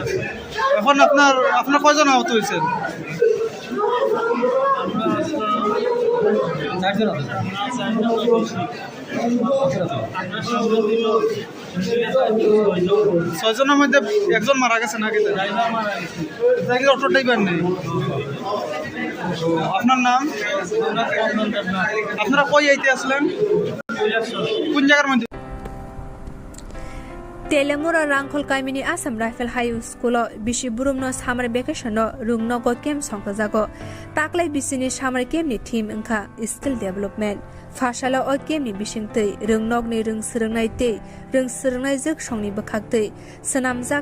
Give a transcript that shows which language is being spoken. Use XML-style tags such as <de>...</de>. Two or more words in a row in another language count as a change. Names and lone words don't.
<bn>এখন আপনার কয়জন আহত হয়েছেন ছয়জনের মধ্যে একজন মারা গেছে নাকি অটো ড্রাইভার নেই আপনার নাম আপনারা কই আইতে আসলেন কোন জায়গার মধ্যে</bn> <trp>Telemura Rangkhol Kaimini Assam Rifle High School Bishi Burumno</trp> <en>Summer Vacation</en> <trp>Rungnogo Kem Songkajago Taklai Bisini Summer Kem ni Team Inka</trp> <en>Skill Development</en> <trp>Fashala o Kem ni Bishingtei Rungnog ni Rung Srungnai Tei Rung Srungnai Juk Songni Bakhaktei Sanamjak</trp>